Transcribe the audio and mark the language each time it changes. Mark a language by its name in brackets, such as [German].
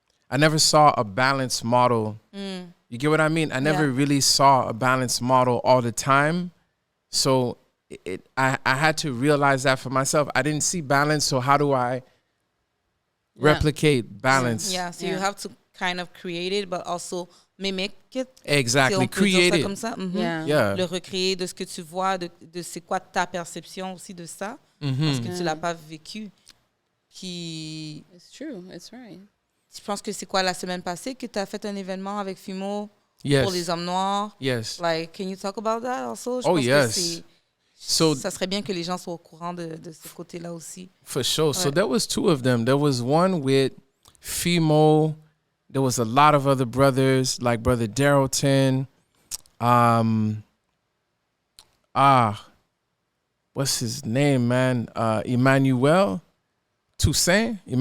[English] I never saw a balanced model. You get what I mean? I never really saw a balanced model all the time. So I had to realize that for myself. I didn't see balance, so how do I replicate balance? Yeah, so you have to kind of create it, but also mimic it. Exactly, [French] Si on peut dire [English] create [French] ça [English] it. [French] comme ça. [English] Yeah. [French] Le recréer de ce que tu vois, de c'est quoi ta perception aussi de ça, parce que tu l'as pas vécu. Puis, [English] It's true, it's right. [French] je pense que c'est quoi la semaine passée que tu as fait un événement avec Fimo [English] Yes. [French] pour les hommes noirs. [English] Yes. Like, can you talk about that also? Je Oh, [French] pense [English] yes. [French] que ça serait bien que les gens soient au courant de ce côté-là aussi. [English] For sure. So there was two of them. There was one with Fimo. There was a lot of other brothers, like Brother Darrellton. What's his name, man? Emmanuel Toussaint.